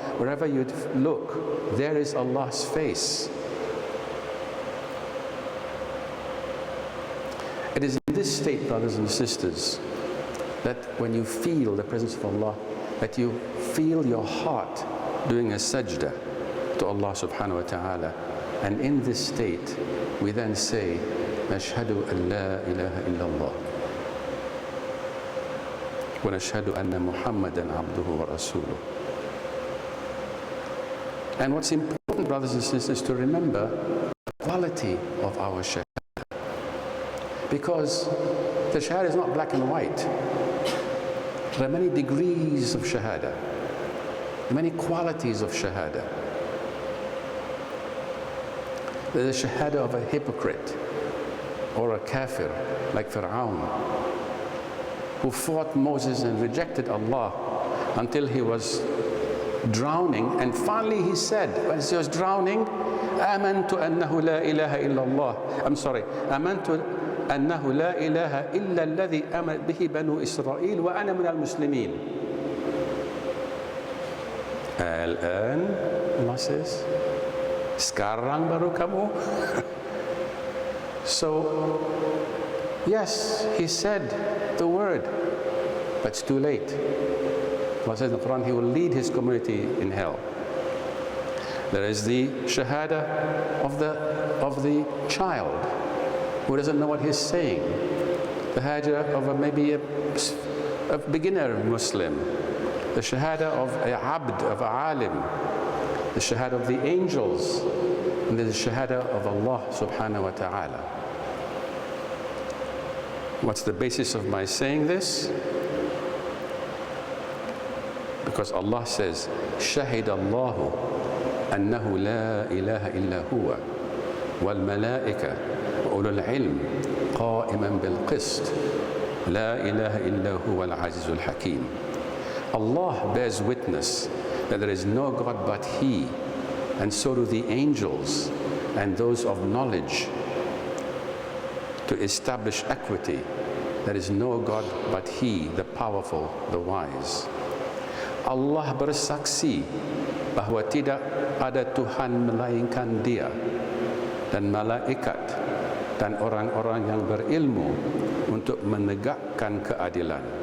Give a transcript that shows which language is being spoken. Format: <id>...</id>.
<en>Wherever you look, there is Allah's face. It is in this state, brothers and sisters, that when you feel the presence of Allah, that you feel your heart doing a sajda to Allah subhanahu wa ta'ala. And in this state, we then say,</en> <ar>نَشْهَدُ أَن لَا إِلَهَ إِلَّا اللَّهِ وَنَشْهَدُ أَنَّ مُحَمَّدًا عَبْدُهُ وَرَسُولُهُ.</ar> <en>And what's important, brothers and sisters, to remember the quality of our shahada. Because the shahada is not black and white. There are many degrees of shahada, many qualities of shahada. There's a shahada of a hypocrite or a kafir like Fir'aun, who fought Moses and rejected Allah until he was drowning, and finally he said, as he was drowning,</en> <ar>آمنت أنه لا إله إلا الله.</ar> <en>I'm sorry,</en> <ar>آمنت أنه لا إله إلا الذي آمنت به بنو إسرائيل وأنا من المسلمين. الآن,</ar> <en>Allah says,</en> <ms>sekarang baru kamu.</ms> <en>So, yes, he said the word, but it's too late. Allah says in the Quran, he will lead his community in hell. There is the shahada of the child who doesn't know what he's saying. The shahada of maybe a beginner Muslim. The shahada of a abd, of a alim. The shahada of the angels. And the shahada of Allah subhanahu wa ta'ala. What's the basis of my saying this? Because Allah says,</en> <ar>شهد الله أنه لا إله إلا هو والملائكة وأولو العلم قائما بالقسط لا إله إلا هو العزيز الحكيم.</ar> <en>Allah bears witness that there is no God but He, and so do the angels and those of knowledge, to establish equity. There is no God but He, the powerful, the wise.</en> <ms>Allah bersaksi bahwa tidak ada Tuhan melainkan Dia, dan malaikat dan orang-orang yang berilmu untuk menegakkan keadilan.</ms>